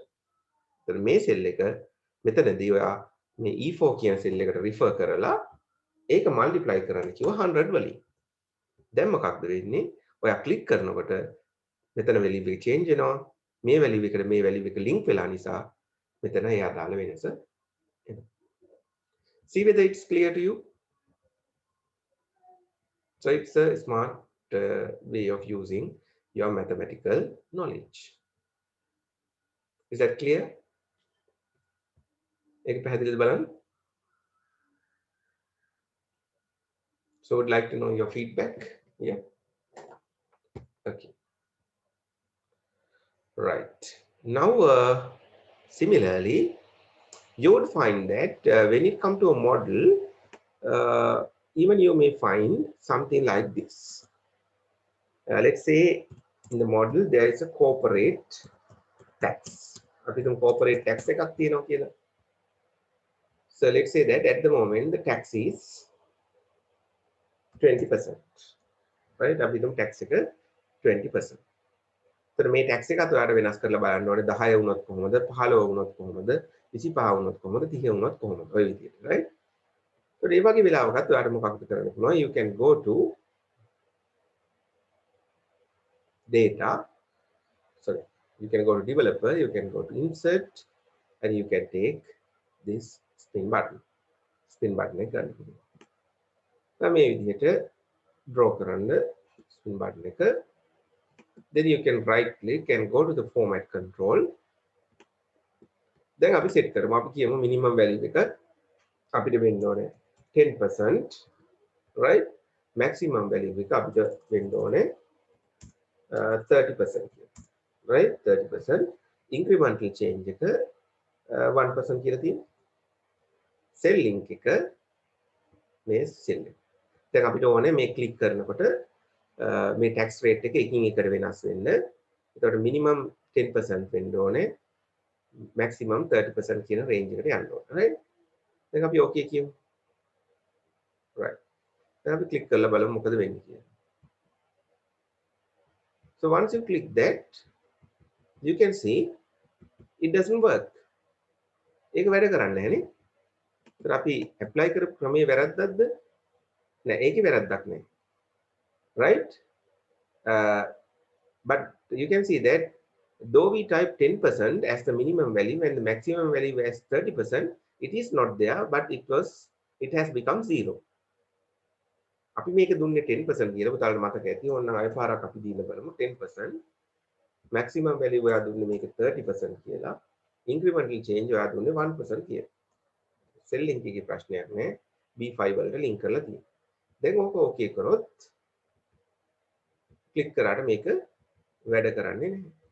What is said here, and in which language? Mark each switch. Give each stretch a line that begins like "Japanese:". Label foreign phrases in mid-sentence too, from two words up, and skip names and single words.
Sinhala: එතන මේ cell එක මෙතනදී ඔයා මේ E4 කියන cell එකට refer කරලා ඒක multiply කරන්න කිව්වා 100 වලින්. දැන් මොකක්ද වෙන්නේ? ඔයා ක්ලික් කරනකොට මෙතන value එක change වෙනවා. මේ value එකට මේ value එක link වෙලා නිසා මෙතන ඒ අදාළ වෙනස එනවා.
English: See whether it's clear to you? So it's a smart way of using your mathematical knowledge. Is that clear?
Sinhala: ඒක පැහැදිලිද බලන්න?
English: So would like to know your feedback. Yeah. Okay. Right. Now, similarly, you would find that when it comes to a model, even you may find something like this. Let's say in the model there is a corporate tax.
Sinhala: අපි තුන්
English: corporate tax
Sinhala: එකක් තියෙනවා කියලා.
English: So let's say that at the moment the tax is 20%. Right?
Sinhala: අපි තුන් tax එක 20%. එතකොට මේ tax එකත් ඔයාලට වෙනස් කරලා බලන්න ඕනේ 10 වුණොත් කොහොමද 15 වුණොත් කොහොමද 25 වුණොත් කොහොමද 30 වුණොත් කොහොමද ඔය විදිහට right. එතකොට මේ වගේ වෙලාවකත් ඔයාලට මොකක්ද කරන්න පුළුවන්
English: you can go to data sorry you can go to developer you can go to insert and you can take this spin button
Sinhala: එක ගන්න පුළුවන්. දැන් මේ විදිහට draw කරන්න
English: spin button එක then you can right click and go to the format control.
Sinhala: දැන් අපි set කරමු අපි කියමු
English: minimum value
Sinhala: එක අපිට වෙන්න ඕනේ 10%
English: right maximum value
Sinhala: එක අපිට වෙන්න ඕනේ 30% right 30%
English: incremental change
Sinhala: එක 1% කියලා තියෙනවා
English: cell link
Sinhala: එක මේ cell එක දැන් අපිට ඕනේ මේ click කරනකොට මේ
English: tax rate
Sinhala: එක එකින් එකට වෙනස් වෙන්න. ඒකට minimum 10% වෙන්න ඕනේ. maximum 30% කියන range එකට යන්න ඕනේ. right? දැන් අපි okay කියමු. right. දැන් අපි click කරලා බලමු මොකද වෙන්නේ කියලා.
English: So once you click that you can see it doesn't work.
Sinhala: ඒක වැඩ කරන්නේ නැහැ නේ. ඒත් අපි apply කරපු ක්‍රමයේ වැරද්දක්ද? නෑ ඒකේ වැරද්දක් නෑ.
English: Right? But you can see that though we type 10% as the minimum value and the maximum value as 30%, it is not there, but it has become 0.
Sinhala: අපි මේක දුන්නේ 10% කියලා පුතාලට මතක ඇති. ඕන්න අය පාරක් අපි දීලා බලමු 10%.
English: maximum value
Sinhala: ඔයා දුන්නේ මේක 30% කියලා.
English: incremental change
Sinhala: ඔයා දුන්නේ 1% කියලා.
English: cell link
Sinhala: එකේ ප්‍රශ්නයක් නෑ. B5 වලට link කරලා තියෙනවා. දැන් ඕක okay කරොත් ක්ලික් කරාට මේක වැඩ කරන්නේ නැහැ.